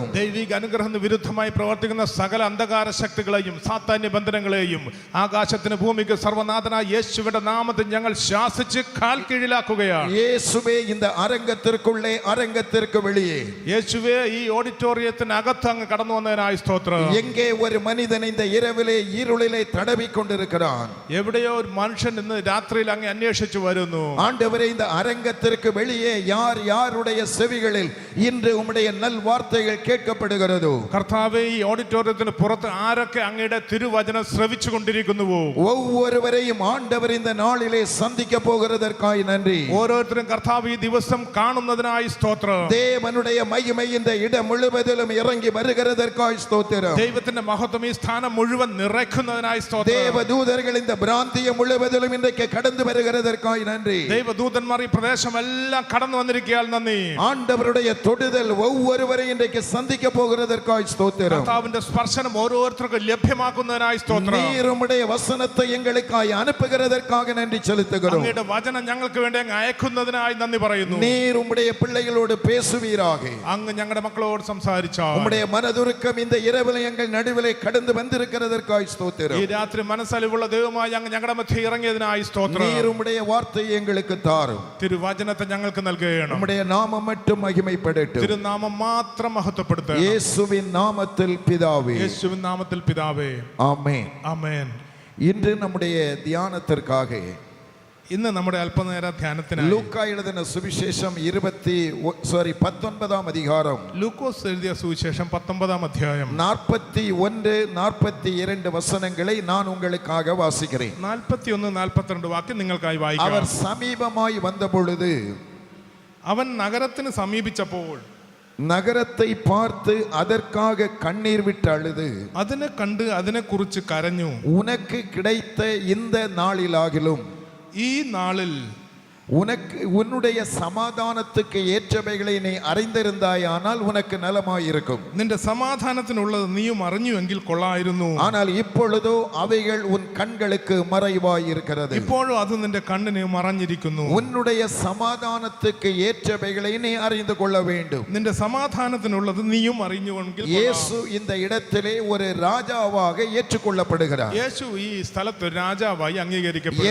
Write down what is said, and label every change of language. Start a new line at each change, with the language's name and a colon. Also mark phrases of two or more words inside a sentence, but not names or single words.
Malayalam: ദൈവിക അനുഗ്രഹത്തിന് വിരുദ്ധമായി പ്രവർത്തിക്കുന്ന സകല അന്ധകാര ശക്തികളെയും സാത്താന്യ ബന്ധനങ്ങളെയും ആകാശത്തിന് ഭൂമിക്ക് സർവനാഥനായ യേശുവിന്റെ നാമത്തിൽ ഞങ്ങൾ ശാസിച്ച് കാൽ കീഴിലാക്കുകയാണ്. യേശുവേ,
Tamil: இந்த அரங்கத்திற்குள்ளே அரங்கத்திற்கு வெளியே,
Malayalam: യേശുവേ, ഈ ഓഡിറ്റോറിയത്തിനകത്ത് അങ്ങ് കടന്നു വന്നതിനായി സ്തോത്രം.
Tamil: எங்கே ஒரு மனிதன் இந்த இரவிலே இருளிலே தடவிக் கொண்டிருக்கிறான்,
Malayalam: എവിടെയോ ഒരു മനുഷ്യൻ ഇന്ന് രാത്രിയിൽ അങ്ങ് അന്വേഷിച്ചു വരുന്നു.
Tamil: ஆண்டவரே, இந்த அரங்கத்திற்கு வெளியே யார் யாருடைய செவிகளில் இன்று உம்முடைய நல் வார்த்தைகள் கேட்கப்படுகிறதோ,
Malayalam: കർത്താവേ, ഈ ഓഡിറ്റോറിയത്തിന് പുറത്ത് ആരൊക്കെ അങ്ങയുടെ തിരുവചനം ശ്രവിച്ചു കൊണ്ടിരിക്കുന്നുവോ
Tamil: ஒவ்வொருவரையும் ஆண்டவர் இந்த நாளிலே சந்திக்க போகிறதற்காய் நன்றி.
Malayalam: ഓരോരുത്തരും കർത്താവ് ഈ ദിവസം കാണുന്നതിനായി സ്തോത്രം.
Tamil: தேவனுடைய மகிமை இந்த இடம் முழுவதிலும் இறங்கி வருகிறதற்காய் ஸ்தோத்திரம்.
Malayalam: ദൈവത്തിന്റെ മഹത്വം ഈ സ്ഥാനം മുഴുവൻ നിറയ്ക്കുന്നതിനായി സ്തോത്രം.
Tamil: தேவதூதர்கள் இந்த பிராந்தியம் முழுவதிலும் இன்றைக்கு கடந்து வருகிறதற்காய் நன்றி.
Malayalam: ദൈവദൂതന്മാർ ഈ പ്രദേശമെല്ലാം കടന്നു വന്നിരിക്കുകയാൽ നന്ദി.
Tamil: ஆண்டவருடைய தொடுதல் ஒவ்வொருவரையும் இன்றைக்கு சந்திக்க போகிறதற்காய் ஸ்தோத்திரம்.
Malayalam: കർത്താവിന്റെ സ്പർശനം ഓരോരുത്തർക്കും ലഭ്യമാക്കുന്നതിനായി സ്തോത്രം.
Tamil: நீர் உம்முடைய வசனத்தை எங்களுக்காய் அனுப்புகிறதற்காக நன்றி செலுத்துகிறோம்.
Malayalam: അങ്ങയുടെ വചനം ഞങ്ങൾക്ക് വേണ്ടി അങ്ങ് അയക്കുന്നതിനായി നന്ദി പറയുന്നു.
Tamil: நீர் உம்முடைய பிள்ளைகளோடு பேசுவீராக.
Malayalam: അങ്ങ് ഞങ്ങളുടെ മക്കളോട് സംസാരിച്ചാൽ
Tamil: உம்முடைய மனதுருக்கம் இந்த இரவிலே எங்கள் நடுவிலே கடந்து வந்திருக்கிறதற்காய் ஸ்தோத்திரம்.
Malayalam: ഈ രാത്രി മനസ്സലിവുള്ള ദൈവമായി അങ്ങ് ഞങ്ങളുടെ മധ്യ ഇറങ്ങിയതിനായി സ്തോത്രം.
Tamil: நீர் உம்முடைய வார்த்தையை எங்களுக்கு தாரும்.
Malayalam: തിരുവചനത്തെ ഞങ്ങൾക്ക് നൽകുകയാണ്.
Tamil: உம்முடைய நாமம் மட்டும் மகிமைப்படட்டும்.
Malayalam: തിരുനാമം മാത്രം മഹത്വപ്പെടുത്തണം.
Tamil: இயேசுவின் நாமத்தில் பிதாவே.
Malayalam: യേശുവിൻ നാമത്തിൽ പിതാവേ.
Tamil: ஆமென்.
Malayalam: ആമേൻ.
Tamil: இன்று நம்முடைய தியானத்திற்காக
Malayalam: ഇന്ന് നമ്മുടെ അല്പനേര ധ്യാനത്തിനായി
Tamil: லூக்கா எழுதின சுவிசேஷம் 19 அதிகாரம்
Malayalam: ലൂക്കോസ് എഴുതിയ സുവിശേഷം 19 അധ്യായം
Tamil: 41 42 വസനங்களை நான் உங்களுக்காக வாசிக்கிறேன்.
Malayalam: 41 42 വാക്യം നിങ്ങൾക്കായി വായിക്കാം.
Tamil: அவர் சமீபமாய் வந்த பொழுது
Malayalam: അവൻ നഗരത്തിന് സമീപിച്ചപ്പോൾ
Tamil: നഗരത്തെ பார்த்து அதற்காக கண்ணீர் விட்டு அழுது
Malayalam: അതിനെ കണ്ട് അതിനെക്കുറിച്ച് കരഞ്ഞു.
Tamil: உனக்கு கிடைத்த இந்த நாளிலாகிலும்
Malayalam: ഈ നാളിൽ
Tamil: உனக்கு உன்னுடைய சமாதானத்துக்கு ஏற்றவைகளை நீ அறிந்திருந்தாயானால் உனக்கு நலமாயிருக்கும்.
Malayalam: നിന്റെ സമാധാനത്തിനുള്ളത് നീയും അറിഞ്ഞുവെങ്കിൽ കൊള്ളായിരുന്നു.
Tamil: ஆனால் இப்பொழுதோ அவைகள் உன் கண்களுக்கு மறைவாய் இருக்கிறது.
Malayalam: ഇപ്പോഴും അത് നിന്റെ കണ്ണിന് മറഞ്ഞിരിക്കുന്നു.
Tamil: உன்னுடைய சமாதானத்துக்கு ஏற்றவைகளை நீ அறிந்து கொள்ள வேண்டும்.
Malayalam: നിന്റെ സമാധാനത്തിനുള്ളത് നീയും അറിഞ്ഞുവെങ്കിൽ
Tamil: இயேசு இந்த இடத்திலே ஒரு ராஜாவாக ஏற்றுக்கொள்ளப்படுகிறார்.
Malayalam: യേശു ഈ സ്ഥലത്ത് രാജാവായി അംഗീകരിക്കപ്പെടും.